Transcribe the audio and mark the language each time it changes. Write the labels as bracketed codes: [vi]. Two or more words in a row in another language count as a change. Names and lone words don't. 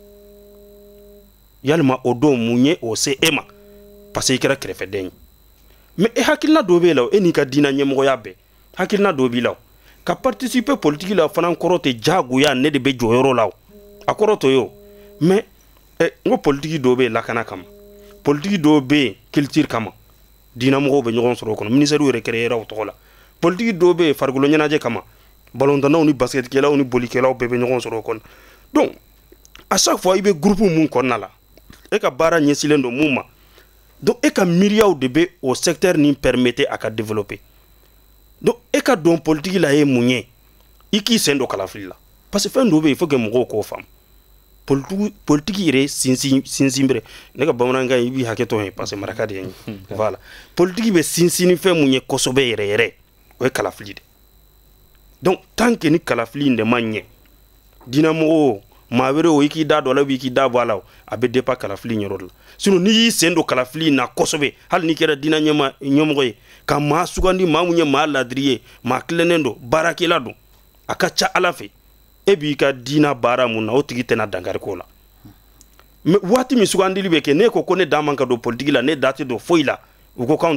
[bm] yalima o don mun ye o se e ma [fr] parce que [bm] i kɛra kɛrɛfɛden ye mais e hakilina dɔ b'e la e n'i ka diinɛ ɲɛmɔgɔya bɛɛ hakilina dɔ b'i la ka [fr] participer politique [bm] la fana kɔrɔ tɛ jagoya ne de bɛ jɔyɔrɔ la a kɔrɔ to ye o mais n ko politique dɔ bɛ yen lakana kama politique dɔ bɛ yen culture kama diinɛmɔgɔw bɛ ɲɔgɔn sɔrɔ o kɔnɔ ministère yɛrɛ créer o tɔgɔ la politique dɔ bɛ yen farikolo ɲɛnajɛ kama ballontannaw ni basketkɛlaw ni bolikɛlaw bɛɛ bɛ ɲɔgɔn sɔrɔ o kɔnɔ [fr] donc à chaque fois [bm] i bɛ groupe mun kɔnɔna la e ka baara ɲɛsilen don mun ma donc e ka miiriyaw de bɛ o secteur nin permettre a ka développer donc e ka don politique la ye mun ye i k'i sen don kalafili la [fr] parce que [bm] fɛn dɔ bɛ yen [fr] il faut que [bm] mɔgɔw k'o faamu politique yɛrɛ sinsin bere ne ka bamanankan i b'i hakɛ to ye [fr] parce que [bm] maraka de ye voilà politique bɛ sinsin ni fɛn mun ye kosɛbɛ yɛrɛ yɛrɛ o ye kalafili de [fr] donc tant que [bm] ni kalafili in de ma ɲɛ diinɛmɔgɔw maa wɛrɛ o i k'i da dɔ la ou i k'i da bɔ a la a bɛ dépend kalafili in yɔrɔ de la sinon n'i y'i sen don kalafili in na kosɛbɛ hali n'i kɛra diinɛ ɲɛmɔgɔ ye ka maa sugandi maa mun ye maa ladiri ye maa tilennen don baarakɛla don a ka ca ala fɛ e b'i ka diina baara mun na o tigi tɛna dankari k'o la mais waati min sugandili bɛ kɛ ne ko ne da man ka don politiki la ne da tɛ don foyi la u ko k'anw